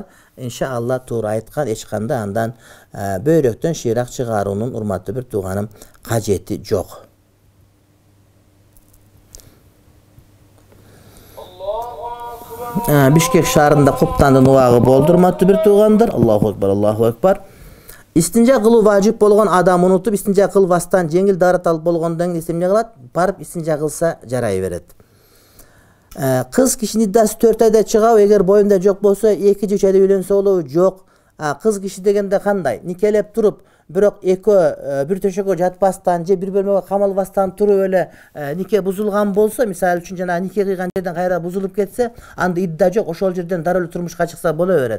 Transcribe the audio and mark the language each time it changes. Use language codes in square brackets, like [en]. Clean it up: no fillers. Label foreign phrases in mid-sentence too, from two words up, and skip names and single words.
[ky] Иншалла туура айткан, эч кандай андан бөйрөктөн шыйрак чыгаруунун, урматтуу бир тууганым, кажети жок. Бишкек шаарында куптандын убагы болду, урматтуу бир туугандар. [ar] الله أكبر، الله أكبر. [ky] Истинжа кылуу важип болгон адам унутуп, истинжа кылбастан жеңил дарат алып болгондон кийин эмне кылат? Барып истинжа кылса жарай берет. Кыз кишинин иддасы 4 айда чыгабы? Эгер боюнда жок болсо 2-3 айда үйлөнсө болобу? Жок. Кыз киши дегенде кандай? Никелеп туруп, бирок экөө бир төшөккө жатпастан же бир бөлмөгө камалбастан туруп эле нике бузулган болсо, мисалы үчүн жана нике кыйган жерден кайра бузулуп кетсе, анда идда жок, ошол жерден дароо эле турмушка чыкса боло берет.